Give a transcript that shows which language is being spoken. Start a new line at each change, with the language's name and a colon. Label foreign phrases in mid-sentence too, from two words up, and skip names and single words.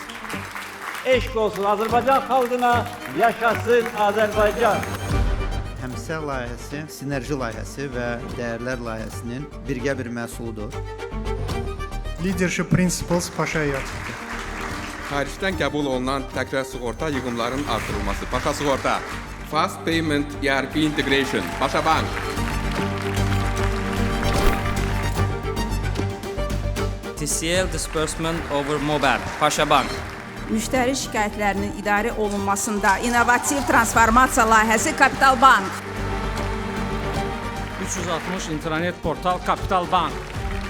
Azerbaijani: Eşq olsun Azərbaycan xalqına, yaşasın Azərbaycan. Xəmsə layihəsi, sinerji layihəsi və dəyərlər layihəsinin birgə bir məhsuludur.
English: Leadership Principles Paşa Hayat.
Azerbaijani: Xaricdən qəbul olunan təkrar sığorta yığımlarının artırılması. Paşa Sığorta.
English: Fast Payment ERP Integration.
Azerbaijani: Paşa Bank.
English: TCL Disbursement over Mobile.
Azerbaijani: Paşa Bank. Müştəri şikayətlərinin idarə olunmasında innovativ transformasiya layihəsi Kapital Bank. 360 internet portal Kapital Bank.